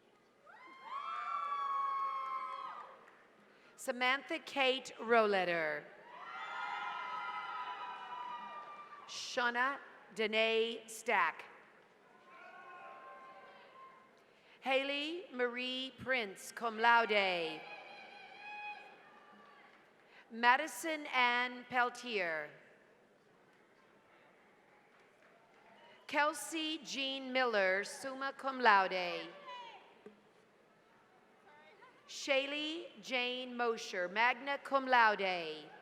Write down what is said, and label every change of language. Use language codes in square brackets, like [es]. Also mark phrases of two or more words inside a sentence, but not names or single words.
[en] Samantha Kate Roletter. Shauna Danae Stack. Haley Marie Prince, [la] cum laude. [en] Madison Ann Peltier. Kelsey Jean Miller, [la] summa cum laude. [en] Shaylee Jane Mosher, [la] magna cum laude.